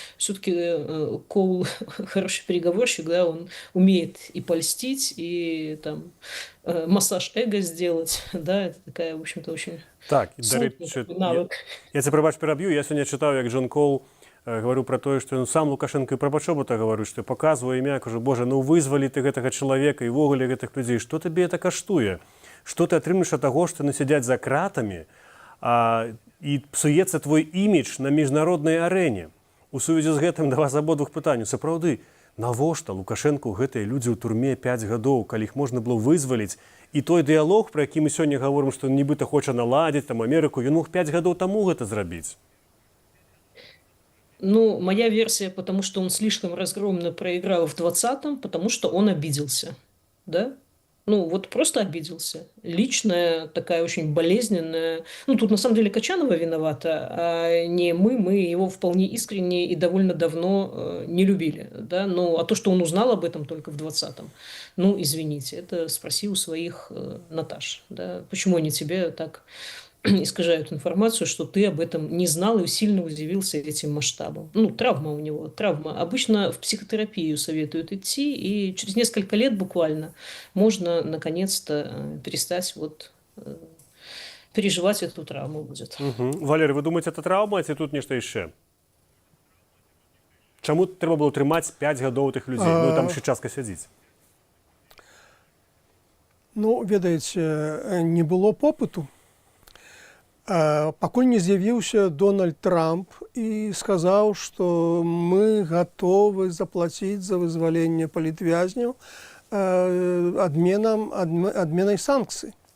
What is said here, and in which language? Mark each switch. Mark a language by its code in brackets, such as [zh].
[ru] Все-таки Коул хороший переговорщик, да, он умеет и польстить, и там массаж эго сделать, да, это такая, в общем-то, очень так, навык. Я тебе, [be] пробач, пераб'ю, [ru] я сегодня читал, как Джон Коул говорю про то, что сам Лукашенко и про Пачобута говорю, что показываю імя, кажу, боже, [be] ну вызвали ты гэтага чалавека і ввогуле гэтых людзей, што табе это каштуе? Што ты атрымаеш ад таго, што яны сядзяць за кратамі, і псуецца твой імідж на міжнароднай арэне? У сувязі з гэтым да вас абодвух пытанняў. Сапраўды, навошта Лукашэнку гэтыя людзі ў турме 5 гадоў, калі іх можна было вызваліць? І той дыялог, про які мы сёння гаворым, што нібыта хоча наладзіць там Амерыку, ён мог 5 гадоў таму гэта зрабіць. [ru] Ну, моя версия, потому что он слишком разгромно проиграл в 20-м, потому что он обиделся, да? Ну, вот просто обиделся. Личная, такая очень болезненная. Ну, тут на самом деле Качанова виновата, а не мы. Мы его вполне искренне и довольно давно не любили, да? Ну, а то, что он узнал об этом только в 20-м, ну, извините, это спроси у своих Наташ, да? Почему они тебе так искажают информацию, что ты об этом не знал и сильно удивился этим масштабом. Ну, травма у него, травма. Обычно в психотерапию советуют идти, и через несколько лет буквально можно наконец-то перестать вот переживать эту травму будет. Валерий, вы думаете, это травма, [be] ці тут нешта яшчэ? Чаму трэба было трымаць 5 гадоў тых людзей? Ну, там яшчэ частка сядзіць. Ну, ведаеце, не было попыту. Пакуль не з'явіўся Дональд Трамп і сказаў, што мы гатовы заплаціць за вызваленне палітвязняў адменай санкцый.